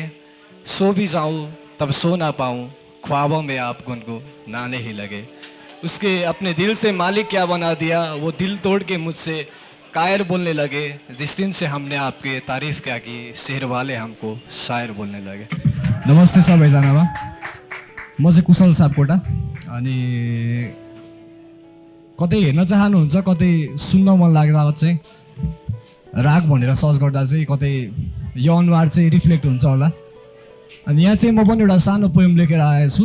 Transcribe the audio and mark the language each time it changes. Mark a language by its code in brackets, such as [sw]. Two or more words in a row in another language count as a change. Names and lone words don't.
[hi] सो भी जाऊं तब सो ना पाऊं, ख्वाबों में आप गुनगुनाने ही लगे। उसके अपने दिल से मालिक क्या बना दिया, वो दिल तोड़ के मुझसे कायर बोलने लगे। जिस दिन से हमने आपके तारीफ क्या की, शहर वाले हमको शायर बोलने लगे। [ne] नमस्ते सबैजनामा, म चाहिँ कुशल सापकोटा। अनि कतै हेर्न चाहनुहुन्छ, कतै सुन्न मन लाग्दा चाहिँ राग भनेर सर्च गर्दा चाहिँ कतै यो अनुहार चाहिँ रिफ्लेक्ट हुन्छ होला। अनि यहाँ चाहिँ म पनि एउटा सानो पोएम लेखेर आएको छु।